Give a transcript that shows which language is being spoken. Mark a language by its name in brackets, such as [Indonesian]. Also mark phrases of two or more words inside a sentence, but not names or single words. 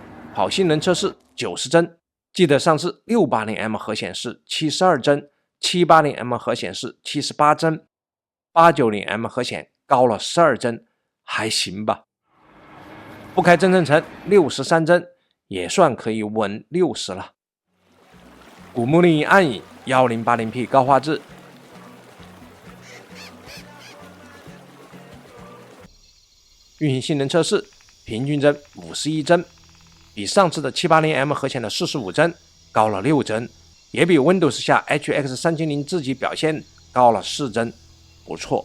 [Chinese] 跑性能測試90幀，记得上次 680M 核显示72幀， 780M 核显示78幀， 890M 核显高了12幀，还行吧。不開增程层63幀，也算可以穩60了。古墓丽影暗影 1080P 高畫質，運行性能測試平均幀51幀，比上次的 780M 核顯的45幀高了6幀，也比 Windows 下 HX 370 自己表現高了4幀，不錯。